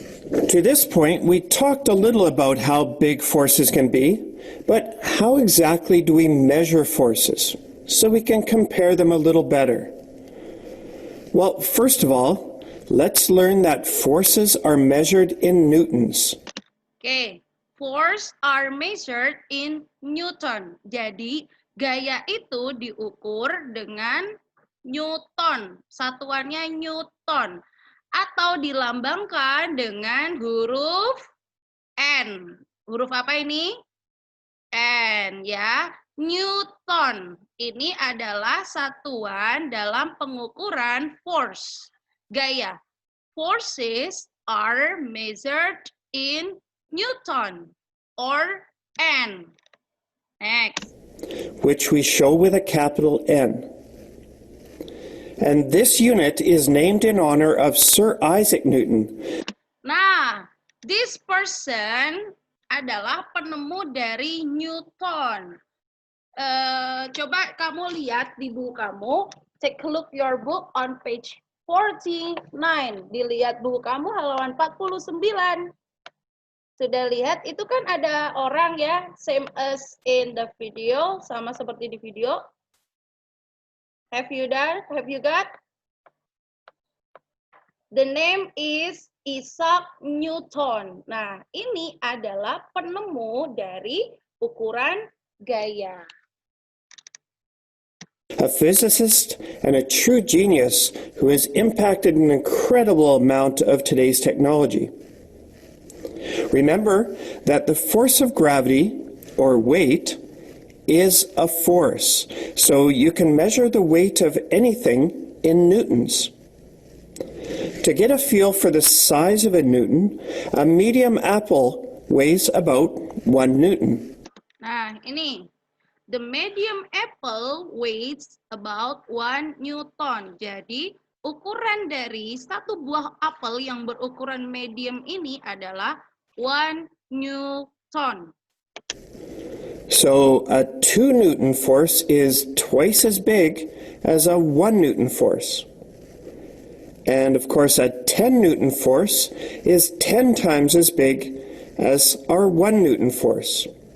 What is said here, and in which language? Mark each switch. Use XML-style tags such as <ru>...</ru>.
<en>To this point, we talked a little about how big forces can be, but how exactly do we measure forces so we can compare them a little better? Well, first of all, let's learn that forces are measured in newtons. Okay, force are measured in Newton.</en> <id>Jadi, gaya itu diukur dengan Newton. Satuannya Newton. Atau dilambangkan dengan huruf N. Huruf apa ini? N ya. Newton. Ini adalah satuan dalam pengukuran force. Gaya.</id> <en>Forces are measured in Newton or N. Next. Which we show with a capital N. And this unit is named in honor of Sir Isaac Newton.</en> <id>Nah,</id> <en>this person</en> <id>adalah penemu dari Newton. Coba kamu lihat di buku kamu,</id> <en>take a look your book on page 49.</en> <id>Dilihat buku kamu halaman 49. Sudah lihat, itu kan ada orang ya,</id> <en>same as in the video,</en> <id>sama seperti di video.</id> <en>Have you done? Have you got? The name is Isaac Newton.</en> <id>Nah, ini adalah penemu dari ukuran gaya.</id> <en>A physicist and a true genius who has impacted an incredible amount of today's technology. Remember that the force of gravity, or weight, is a force, so you can measure the weight of anything in newtons. To get a feel for the size of a newton, a medium apple weighs about 1 newton.</en> <id>Nah, ini.</id> <en>The medium apple weighs about 1 newton.</en> <id>Jadi, ukuran dari satu buah apel yang berukuran medium ini adalah 1 newton.</id> <en>So a 2 newton force is twice as big as a 1 newton force. And of course a 10 newton force is 10 times as big as our 1 newton force.</en>